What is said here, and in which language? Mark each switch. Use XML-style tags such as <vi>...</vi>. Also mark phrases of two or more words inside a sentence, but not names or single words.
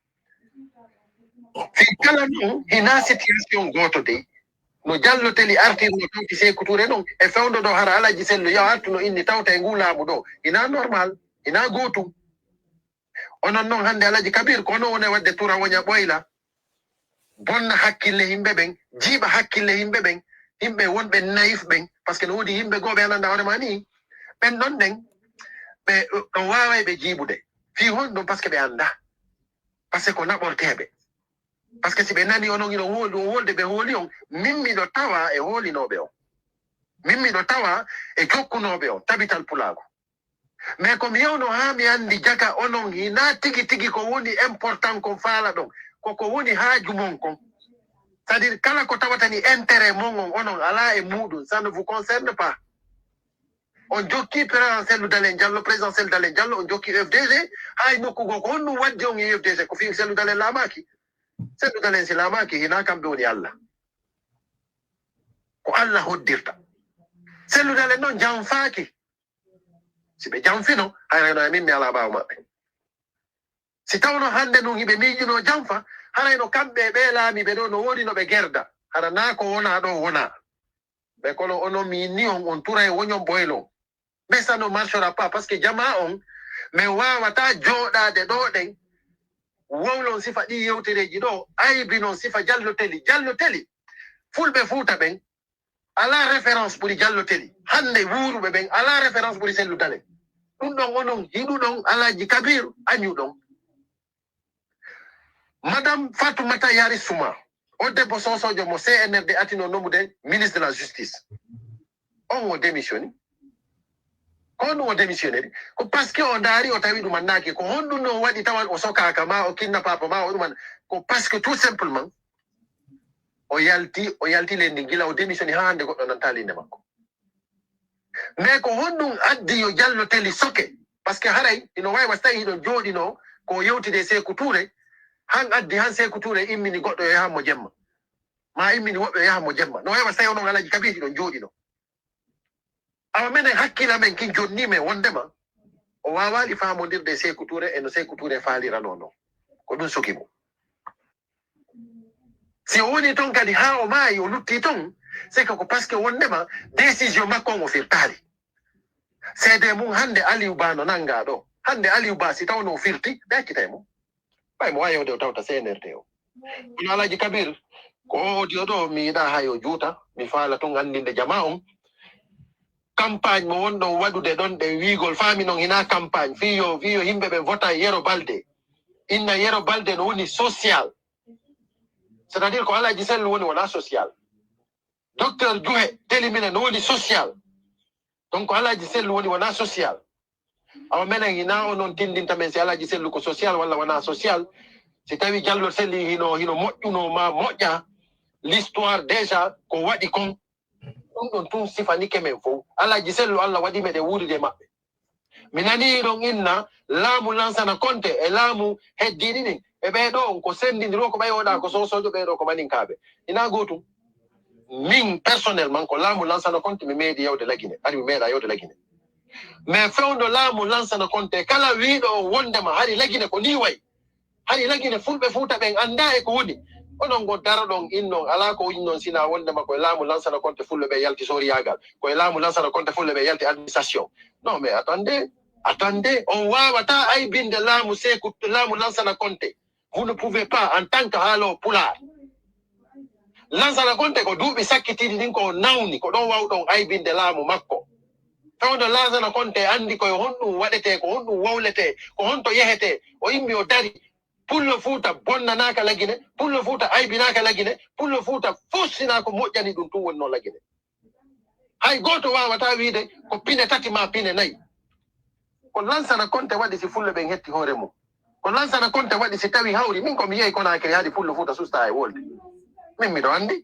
<ff>fi kala noon hina situation goto dey no Diallo Teli artirno tawti Sékou Touré noon e fewndo ɗo hara Alaji Sello yo artu no inni tawta e ngu laamu ɗo ina normal ina gootum onon noon hande Elhadji Kabir ko ono woni wadde tura woña ɓoyla bonna hakkille yimɓe ɓen jiiɓa hakkille yimɓe ɓen yimɓe wonɓe naïf ɓen</ff> <fr>par ce que</fr> <ff>no woodi yimɓe goo ɓe ananda hoorema ni ɓen ɗon ɗen ɓe ɗon waway ɓe jiiɓude fi hon ɗum</ff> <fr>par ce que</fr> <ff>ɓe anda</ff> <fr>par ce que</fr> <ff>ko naɓorteɓe</ff> <fr>par ce que</fr> <ff>si ɓe nani onon ino hooli o wolde ɓe hooli on min miɗo tawa e hoolinoɓe on min miɗo tawa e jokkunoɓe on tabital pulago mais komi yewno ha mi andi jaga onon hina tigi tigi ko woni important kon faala ɗon koko woni haaju mon kon</ff> <fr>c'est à dire</fr> <ff>kala ko tawatani intérêt mon on onon ala e muɗum</ff> <fr>ça ne vous concerne pas</fr> <ff>on jokki président Cellou Dalein Diallo président Cellou Dalein Diallo on jokki UFDG hay nokkugo ko honɗum waddi on e UFDG ko fi Cellou Dalein laamaki Cellou Dalein si laamaki hina kamɓe woni Allah ko Allah hoddirta Cellou Dalein noon janfaaki si ɓe janfino harayno min mi ala ɓaawo maɓɓe si tawno hande ɗum hiɓe miijuno janfa harayno kamɓe ɓe laami ɓe ɗo no woodi no ɓe gerda hara na ko wona ɗo wona ɓe kono ono min ni on tura e woñon ɓoylon</ff> <fr>mais ça ne marchera pas parce que</fr> <ff>jama on min wawata jooɗade ɗo ɗen wowlon sifa ɗi yewtereji ɗo aybi noon sifa Diallo Teli fulɓe Fuuta ɓen ala référence ɓuri Diallo Teli hande wuuruɓe ɓen ala référence ɓuri Cellou Dalein ɗum ɗon onon hiɗuɗon Elhadji Kabir añuɗon madame Fatoumata Yari Souma o debbo sosojo mo CNRD atino nomude</ff> <fr>ministre de la justice</fr> <ff>on o démissioni ko honɗum o démissionnaire ko</ff> <fr>par ce que</fr> <ff>o daari o tawi ɗum annaki ko honɗum no waɗi tawan o sokaka ma o kinna papa ma o ɗuman ko</ff> <fr>par ce que tout simplement</fr> <ff>o yalti lendi gila o démissioni ha hande goɗɗo nanta linde makko mais ko honɗum addi yo Diallo Teli soke</ff> <fr>par ce que</fr> <ff>haray ino wawi was tawi hiɗon jooɗino ko yewtide Sékou Touré han addi han Sékou Touré immini goɗɗo yo yahanmo jemma ma immini woɓɓe yo yahanmo jemma no wawi was tawi onon Elhadji Kabir hiɗon jooɗino awa minen hakkilla men kin jonni men wondema o wawali famodirde Sékou Touré e no Sékou Touré faalirano noon ko ɗum sokimo si o woni toon kadi ha o maayi o lutti toon</ff> <fr>c'est que</fr> <ff>ko</ff> <fr>par ce que</fr> <ff>wondema décision makko on o firtali seede mum hande Aliou Ba no nanga ɗo hande Aliou Ba si tawno o firti ɓe accita e mum ɓay mo wawi yewde o tawta CNRD o Alaji Kabir ko audio do mi da hayo juuta mi faala to andinde jama campagne mo wonɗon waɗude ɗon ɗe wiigol faami noon hina campagne fiyo yimɓe ɓe vota Yero Balde inna Yero Balde no woni social</ff> <fr>c'est à dire</fr> <ff>ko Alaji Sellu woni wona social docteur Djuhe telimine no woni social donc ko Alaji Sellu woni wona social awa menen hina o noon tindinta men si Alaji Sellu ko social walla wona social si tawi Diallo Selli hino moƴƴuno ma moƴƴa</ff> <fr>l'histoire déjà</fr> <ff>ko waɗi kon ɗum ɗon tun sifanike men fof Alaji Sellu Allah waɗi meɗe wuuride maɓɓe mi nani ɗon inna laamu Lansana Conté e laamu heddiɗi ɗin e ɓeeɗo on ko sendidiro ko ɓayoɗa ko sosojo ɓeeɗo ko maninkaɓe ina gootum min personnellement ko laamu Lansana Conté mi meeɗi yewde lagine ari mi meeɗa yewde lagine mais fewndo laamu Lansana Conté kala wiiɗo o wondema hari lagine ko ni way hari lagine fulɓe fuuta ɓen anda e ko woni onon go daro ɗon innon ala ko innon sina wondema koye laamu Lansana Conté fulɓe ɓe yalti soriyagal koye laamu Lansana Conté fulɓe ɓe yalti administration</ff> <fr>non mais attendez</fr> <ff>on wawata aybinde laamu Sékou laamu Lansana Conté</ff> <fr>vous ne pouvez pas en tant que</fr> <ff>haalo pulaar Lansana Conté ko duuɓi sakkitiɗi ɗin ko nawni ko ɗon wawɗon aybinde laamu makko tawde Lansana Conté andi koye honɗum waɗete ko honɗum wawlete ko honto yehete o immi o dari pullo fuuta bonnanaka lagine pullo fuuta aybinaka lagine pullo fuuta fossina ko moƴƴani ɗum tun woni noon lagine hay goto wawata wiide ko pine tati ma pine nayyi ko Lansana Conté waɗi si fullo ɓen hetti hoore mum ko Lansana Conté waɗi si tawi hawri min komi yehi Conakry haadi pullo fuuta susta e wolde min miɗo</ff>